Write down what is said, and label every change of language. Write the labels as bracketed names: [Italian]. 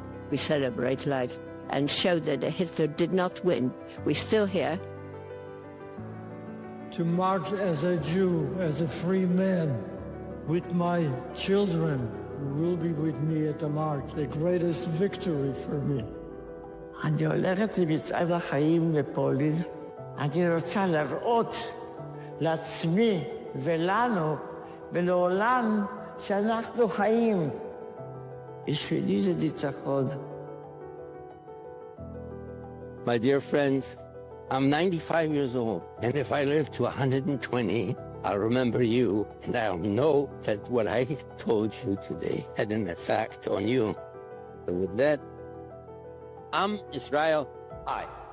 [English] We celebrate life and show that Hitler did not win. We're still here. To march as a Jew, as a free man, with my children who will be with me at the march, the greatest victory for me. [Hebrew] אני הולכת עם מצעד החיים לפולין. אני רוצה להראות לעצמי ולנו ולעולם שאנחנו חיים. בשבילי זה ניצחון. [English] My dear friends, I'm 95 years old, and if I live to 120, I'll remember you, and I'll know that what I told you today had an effect on you. And with that, Am Israel, I.